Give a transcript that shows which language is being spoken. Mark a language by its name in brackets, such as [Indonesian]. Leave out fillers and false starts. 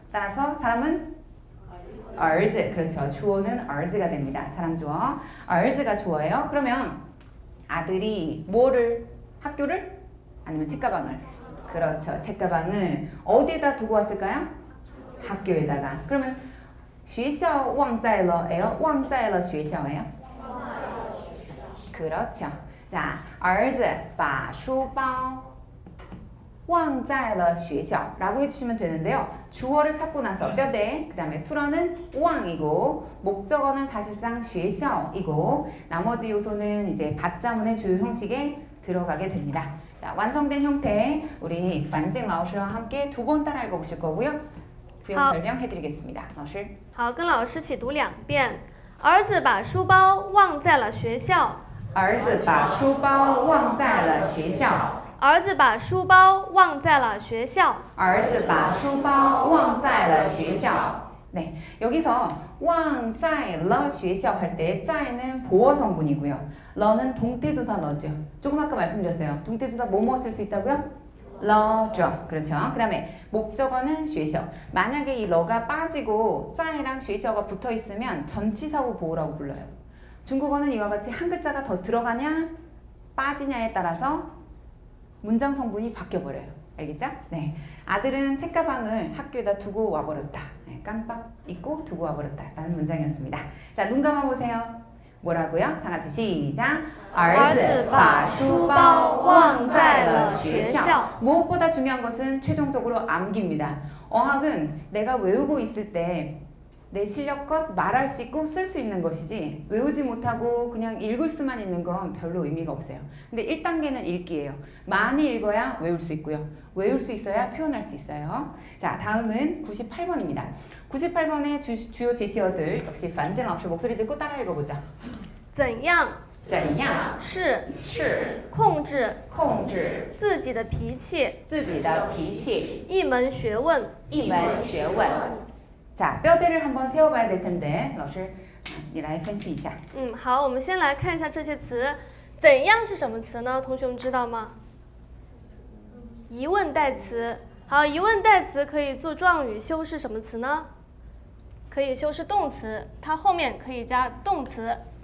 [Korean] 따라서 사람은 儿子, 그렇죠. 주어는 儿子가 됩니다. 사람 주어. 儿子가 주어예요. 그러면 아들이 뭐를, 학교를 아니면 책가방을? 그렇죠. 책가방을 어디에다 두고 왔을까요? 학교에다가. 그러면 [Chinese] 学校忘在了 [Korean] 예요? [Chinese] 忘在了学校 [Korean] 예요? 그렇죠. 자, [Chinese] 儿子把书包忘在了学校 [Korean] 라고 해주시면 되는데요. 주어를 찾고 나서 뼈대, 그 다음에 수러는 忘이고 목적어는 사실상 学校이고 나머지 요소는 이제 받자문의 주요 형식에 들어가게 됩니다. 자, 완성된 형태 우리 반징老师와 함께 두 번 따라 읽어보실 거고요. 부연 설명해드리겠습니다. [Chinese] 老师好，跟老师一起读2遍。儿子把书包忘在了学校。儿子把书包忘在了学校。儿子把书包忘在了学校。儿子把书包忘在了学校. [Korean] 네, 여기서 [Chinese] 忘在了学校 [Korean] 할 때 在는 보어 성분이고요. 러는 동태조사 러죠. 조금 아까 말씀드렸어요. 동태조사 뭐뭐 쓸 수 있다고요? 러죠. 그렇죠. 그 다음에 목적어는 学校. 만약에 이 러가 빠지고 在랑 学校가 붙어 있으면 전치사후 보호라고 불러요. 중국어는 이와 같이 한 글자가 더 들어가냐 빠지냐에 따라서 문장 성분이 바뀌어버려요. 알겠죠? 네. 아들은 책가방을 학교에다 두고 와버렸다. 네, 깜빡 잊고 두고 와버렸다. 라는 문장이었습니다. 자, 눈 감아보세요. 뭐라고요? 다 같이 시작. [Chinese] 儿子把书包忘在了学校. [Korean] 무엇보다 중요한 것은 최종적으로 암기입니다. 어학은 내가 외우고 있을 때 내 실력껏 말할 수 있고 쓸 수 있는 것이지 외우지 못하고 그냥 읽을 수만 있는 건 별로 의미가 없어요. 근데 1단계는 읽기예요. 많이 읽어야 외울 수 있고요. 외울 수 있어야 표현할 수 있어요. 자, 다음은 98번입니다. 98번의 주요 제시어들 역시 반젠老师 목소리 듣고 따라 읽어보자. [Chinese] 怎样怎样是是控制控制自己的脾气自己的脾气一门学问。一门学问. [Korean] 자, 뼈대를 한번 세워봐야 될 텐데, [Chinese] 老师你来分析一下. 好，我们先来看一下这些词。怎样是什么词呢？同学们知道吗？疑问代词。好，疑问代词可以做状语，修饰什么词呢？可以修饰动词，它后面可以加动词。